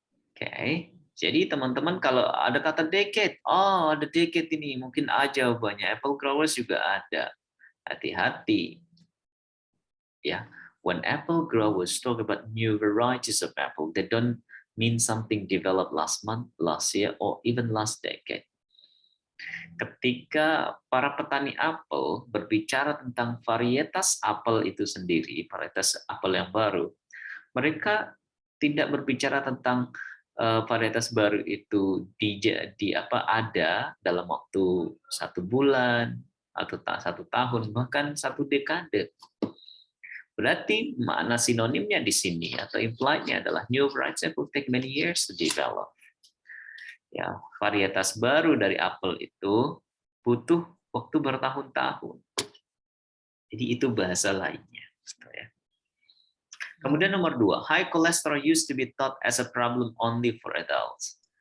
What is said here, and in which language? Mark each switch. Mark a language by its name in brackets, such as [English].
[Indonesian] Oke, jadi teman-teman kalau ada kata decade, oh ada decade ini, mungkin aja banyak. [English] Apple growers [Indonesian] juga ada. Hati-hati. Ya, [English] when apple growers talk about new varieties of apple, they don't mean something developed last month, last year, or even last decade. [Indonesian] Ketika para petani apel berbicara tentang varietas apel itu sendiri, varietas apel yang baru, mereka tidak berbicara tentang varietas baru itu ada dalam waktu 1 bulan atau 1 tahun, bahkan 1 dekade. Berarti makna sinonimnya di sini atau implied-nya adalah [English] new varieties will take many years to develop. [Indonesian] Ya, varietas baru dari apel itu butuh waktu bertahun-tahun. Jadi itu bahasa lainnya. Kemudian nomor 2, [English] high cholesterol used to be thought as a problem only for adults.